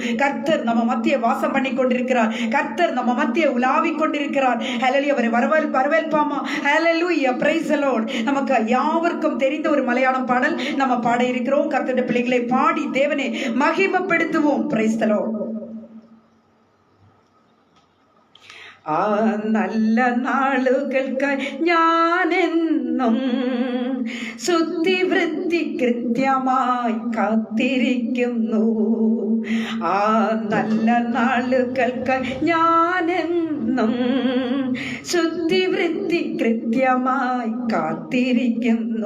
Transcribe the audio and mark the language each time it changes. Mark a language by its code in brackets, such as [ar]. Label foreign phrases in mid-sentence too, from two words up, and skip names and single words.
[ta] கர்த்தர் நம்ம மத்திய வாசம் பண்ணி கொண்டிருக்கிறார். கர்த்தர் நம்ம மத்திய உலாவிக் கொண்டிருக்கிறார். ஹல்லேலூயா. அவரை வரவேற்பாமா? ஹல்லேலூயா. பிரைஸலோடு. நமக்கு யாவருக்கும் தெரிந்த ஒரு மலையாளம் பாடல் நம்ம பாட இருக்கிறோம். கர்த்தருடைய பிள்ளைகளை பாடி தேவனை மகிமைப்படுத்துவோம். [en] Praise the Lord. [ml] ആ നല്ല നാളുകൾക്ക് ഞാനെന്നും ശുദ്ധിവൃത്തി കൃത്യമായി കാത്തിരിക്കുന്നു. ആ നല്ല നാളുകൾക്ക് ഞാനെന്നും ശുദ്ധിവൃത്തി കൃത്യമായി കാത്തിരിക്കുന്നു.